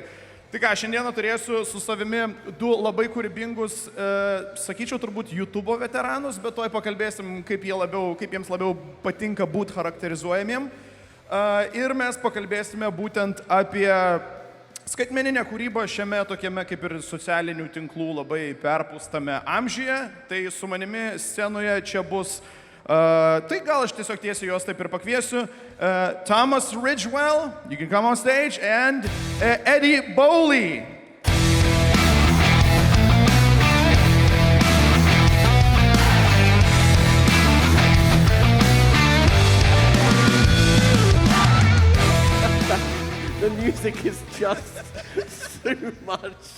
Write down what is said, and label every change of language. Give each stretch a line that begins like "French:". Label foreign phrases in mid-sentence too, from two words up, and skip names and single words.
Lithuanian: Tai ką, šiandieną turėsiu su savimi 2 labai kūrybingus, sakyčiau, turbūt YouTube veteranus, bet toj pakalbėsim, kaip jiems labiau patinka būti charakterizuojamiem. Ir mes pakalbėsime būtent apie skaitmeninę kūrybą šiame tokiame kaip ir socialinių tinklų labai perpūstame amžiuje. Tai su manimi scenoje čia bus, tai gal aš tiesiog tiesiai juos taip ir pakviesiu.
English: Thomas Ridgewell, you can come on stage, and Eddie Bowley. The music is just too much.